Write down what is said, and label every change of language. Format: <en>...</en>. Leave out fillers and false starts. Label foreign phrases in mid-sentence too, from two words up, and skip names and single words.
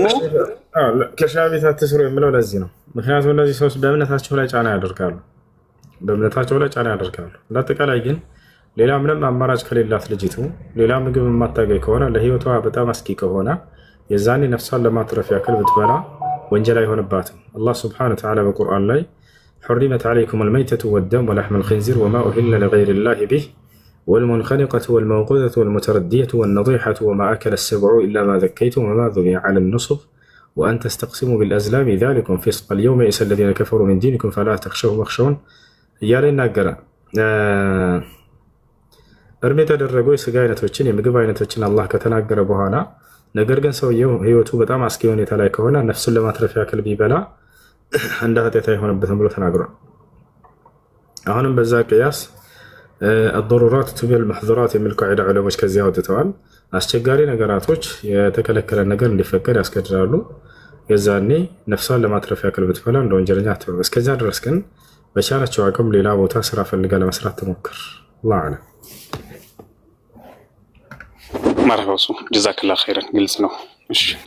<am>ከሻይ ቤት አትስሩ የምለው ለዚህ ነው። ምክንያቱም እነዚህ ሰዎች በእምነታቸው ላይ ጫና ያደርጋሉ፣ እንዳጠቃላይ ግን ሌላ ምንም አማራጭ ከሌላት ልጅቱ ሌላ ምግብ የማታገኝ ከሆነ ለህይወቷ በጣም አስጊ ከሆነ የዛኔ ነፍሷን ለማትረፍ ያክል ብትበላ ወንጀል አይሆንባትም። አላህ</am> <ar>سبحانه وتعالى</ar> <am>በቁርአን ላይ</am> <ar>حرمت عليكم الميتة والدم ولحم الخنزير وما أهل لغير الله به والمنخنقة والموقوذة والمتردية والنضيحة وما أكل السبع إلا ما ذكيتم وما ذبح على النصب وأن تستقسموا بالأزلام ذلكم فسق اليوم يئس الذين كفروا من دينكم فلا تخشوهم واخشون</ar> <am>እያለ ይናገራል። እርም የተደረጉ የስጋ አይነቶችን የምግብ አይነቶችን አላህ ከተናገረ በኋላ ነገር ግን ሰውየው ህይወቱ በጣም አስጊ ሁኔታ ላይ ከሆነ ነፍሱን ለማትረፍ ያክል ቢበላ እንደ ኃጢአት አይሆንበትም ብሎ ተናግሯል። አሁንም በዛ ቅያስ</am> <ar>الضرورات تبيح المحظورات</ar> <am>የሚል ቃዒዳ ዑለሞች ከዚያ አውጥተዋል። አስቸጋሪ ነገራቶች የተከለከለ ነገር እንዲፈቀድ ያስገድዳሉ። የዛኔ ነፍሷን ለማትረፍ ያክል ብትበላ እንደ ወንጀለኛ አትሆንም። እስከዚያ ድረስ ግን በቻለችው አቅም ሌላ ቦታ ስራ ፈልጋ ለመስራት ትሞክር።</am> <ar>الله أعلم።</ar> <am>መርሐባ</am> <ar>جزاك الله خيرا።</ar> <am>ግልጽ ነው። እሺ</am>